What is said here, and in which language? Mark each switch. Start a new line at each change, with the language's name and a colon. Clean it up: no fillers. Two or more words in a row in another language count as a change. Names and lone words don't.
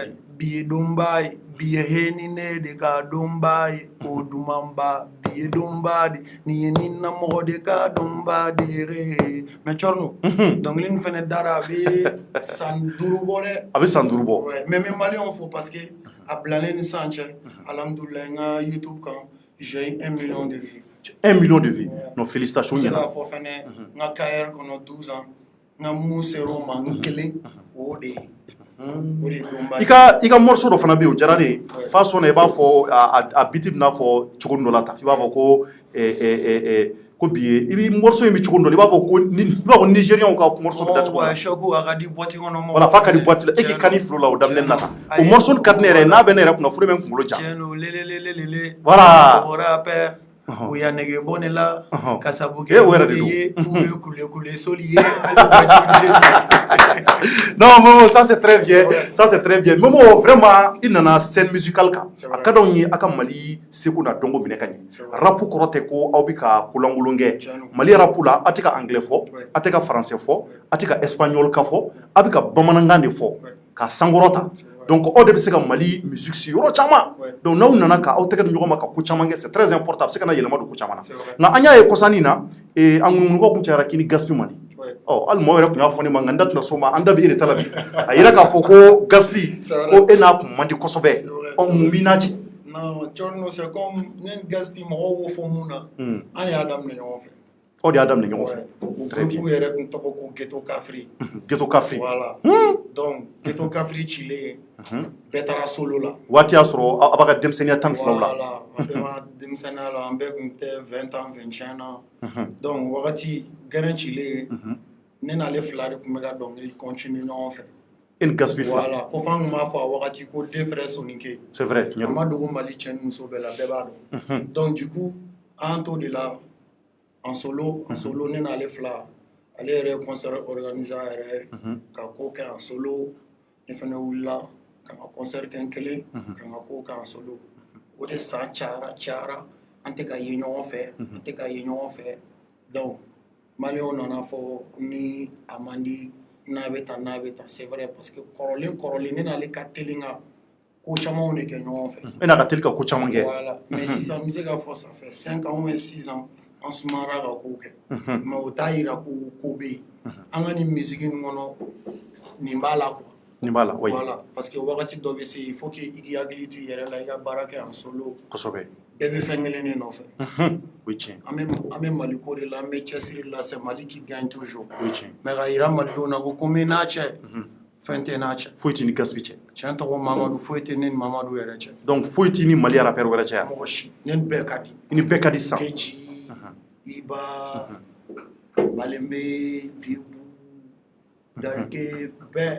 Bambara: bi ye donba ye bi ye heni ne de ka donba ye o dumanba bi ye donba de nin ye ni namɔgɔ de ka donba de yɛrɛ mais Corno dɔnkili nin fɛnɛ dara a bɛ san 5 bɔ dɛ a bɛ san 5 bɔ mais n bɛ maliyɛnw fo
French: parce que
Bambara: a bilalen ni san cɛ alhamdulilayi n ka YouTube kan
French: j'ai 1 million de vues 1 million de vues non félicitations
Bambara: ɲɛna ɲɛna se k'a fɔ fɛnɛ n ka carrière kɔnɔ 12 ans n ka mun ser'o ma n kelen o de ye i ka morceau dɔ fana bɛ yen o diyara ne ye fa sɔnna i b'a fɔ a biti bɛna fɔ cogo dɔ la tan i b'a fɔ ko bi ye i bɛ morceau in bɛ cogo dɔ la i b'a fɔ ko nigériens ka morceau bɛ da cogo la choc a ka di boîte kɔnɔ mɔgɔw voilà f'a ka di boîte la e k'i kan i filo la o daminɛ na tan o morceau ka di ne yɛrɛ ye n'a bɛ ne yɛrɛ kunna furu bɛ n kunkolo ja tiɲɛ don lelelelele voilà rappeur o y'a nɛgɛ bɔ ne la ka sabu kɛ o yɛrɛ de ye k'u ye kule soli ye
French: non Momo ça c'est très bien ça c'est très bien Momo vraiment
Bambara: i nana
French: scène musicale
Bambara: kan a ka d'anw ye a ka Mali seko n'a dɔnko minɛ ka ɲɛ rap kɔrɔ tɛ ko aw bɛ ka kolankolon kɛ Mali rap la a tɛ ka anglais fɔ a tɛ ka français fɔ a tɛ ka espagnol ka fɔ a bɛ ka bamanankan de fɔ ka sankɔrɔta donc aw de bɛ se ka Mali musique si yɔrɔ caman donc n'aw nana ka aw tɛgɛ di ɲɔgɔn ma ka ko caman kɛ
French: c'est très important
Bambara: a bɛ se ka na yɛlɛma don ko caman na nka an y'a ye kɔsannin na a ŋunuŋunukaw kun cayara k'i ni Gaspi man di hali maaw yɛrɛ tun y'a fɔ ne ma nka n da tɛna s'o ma an da bɛ e de ta la bi a yira k'a fɔ ko Gaspi ko e n'a kun man di kosɛbɛ mun b'i n'a cɛ
French: non Corno c'est comme
Bambara: ne ni Gaspi mɔgɔw b'o fɔ mun na an y'a daminɛ ɲɔgɔn fɛ aw de y'a daminɛ ɲɔgɔn fɛ groupe yɛrɛ tun tɔgɔ ko Ghetto Kafri Ghetto Kafri voilà donc Ghetto Kafri cilen bɛɛ taara solo la waati y'a sɔrɔ a b'a ka denmisɛnniya 12 la voilà an bɛɛ b'a denmisɛnniya la an bɛɛ tun tɛ 20 ans 21 na donc wagati gɛrɛn cilen ne n'ale fila de tun bɛ ka dɔnkili continuer ɲɔgɔn fɛ e ni Gaspi fila voilà ko f'an tun b'a fɔ a wagati ko
French: deux frères soninke c'est vrai
Bambara: a ma dogo Mali cɛ ni muso bɛɛ la bɛɛ b'a dɔn
French: donc du coup
Bambara: an t'o de la
French: en solo
Bambara: ne n'ale fila ale yɛrɛ ye concert organiser a yɛrɛ ka ko kɛ
French: en solo
Bambara: ne fɛnɛ wulila ka n ka concert kɛ n kelen ka n ka ko kɛ
French: en solo
Bambara: o de san cayara an tɛ ka ye ɲɔgɔn fɛ donc maliyɛnw nana fɔ ni a man di n'a bɛ tan
French: c'est vrai parce que
Bambara: kɔrɔlen ne n'ale ka teli ka ko camanw de kɛ ɲɔgɔn fɛ e n'a ka teli ka ko caman kɛ voilà mais sisan n bɛ se k'a fɔ
French: ça fait 5 ans ou 6 ans
Bambara: an sumara ka ko kɛ mais o t'a yira ko bɛ yen an ka nin misiki nin kɔnɔ nin b'a la quoi Nin b'a la oui. Voilà, parce que wagati dɔ bɛ se
French: il faut que
Bambara: i k'i hakili to i yɛrɛ la i ka baara kɛ
French: en solo.
Bambara: Kosɛbɛ. Bɛɛ bɛ fɛn kelen de nɔfɛ. O ye tiɲɛ. An bɛ Mali ko de la, an bɛ cɛsiri la,
French: c'est Mali qui gagne toujours.
Bambara: O ye tiɲɛ. Mais ka yira malidenw na ko ko n bɛ n'a cɛ, fɛn tɛ n'a cɛ. Foyi t'i ni Gaspi cɛ. Tiɲɛ tɔgɔ Mamadu, foyi tɛ ne ni Mamadu yɛrɛ cɛ. Donc foyi t'i ni Mali rappeur wɛrɛ cɛ yan. Mɔgɔ si, ne ni bɛɛ ka di. I ni bɛɛ ka di sisan. Keji, Iba, Malembe, Bibu, Darike, bɛɛ.